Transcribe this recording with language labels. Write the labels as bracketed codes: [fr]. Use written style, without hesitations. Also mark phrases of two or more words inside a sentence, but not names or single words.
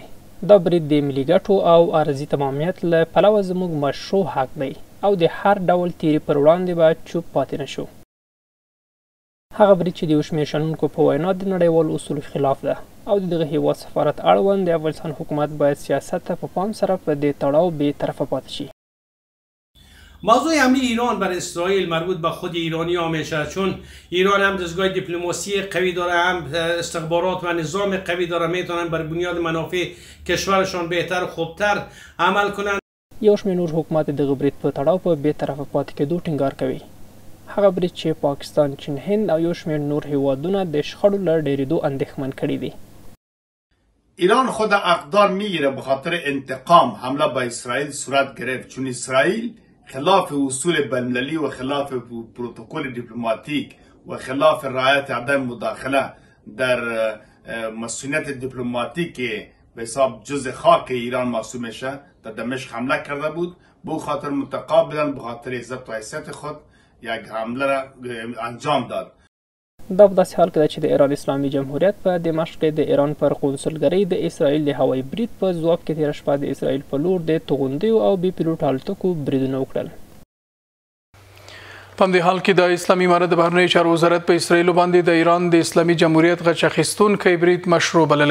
[ps] دا برید د ملي ګټو او ارضي تمامیت له پلوه زموږ مشروع حق دی او د هر ډول تیري پر وړاندې به چوپ پاتې نشو. هغه برید چې د یو شمېر شنونکو په وینا د نړیوالو اصولو خلاف ده او د دغه هیواد سفارت اړوند د افغانستان حکومت باید سیاست ته په پام سره په دې تړاو بې طرفه پاتې شي. [fa] موضوع حمله ایران بر اسرائیل مربوط به خود ایرانی همیشه، چون ایران هم دستگاه دیپلماسی قوی داره، هم استخبارات و نظام قوی داره، میتونن بر بنیاد منافع کشورشان بهتر و خوبتر عمل کنند. [ps] یو شمېر نور حکومت دغه برید په تړاو په بې طرفه پاتې کېدو ټینګار کوي. هغه برید چې پاکستان، چین، هند او یو شمېر نور هیوادونه د شخړو له ډېرېدو اندېښمن کړي دي. [fa] ایران خود اقدار میگیره به خاطر انتقام حمله به اسرائیل صورت گرفت، چون اسرائیل خلاف اصول بین‌المللی و خلاف پروتکل دیپلماتیک و خلاف رعایت عدم مداخله در مسئولیت دیپلماتیک به حساب جزء خاک ایران محسوب میشه در دمشق حمله کرده بود. به خاطر متقابلا به خاطر عزت و حیثیت خود یک حمله را انجام داد. [ps] دا په داسې حال کې ده چې د ایران اسلامي جمهوریت په دمشق کې د ایران پر قونسلګرۍ د اسرائیل د هوایي برید په ځواب کې تېره شپه د اسرائیل په لور د توغندیو او بې پیلوټ الوتکو بریدونه وکړل. په همدې حال کې د اسلامي امارت د بهرنیو چارو وزارت په اسرائیلو باندې د ایران د اسلامي جمهوریت غچ اخیستونکی برید مشروع بللی.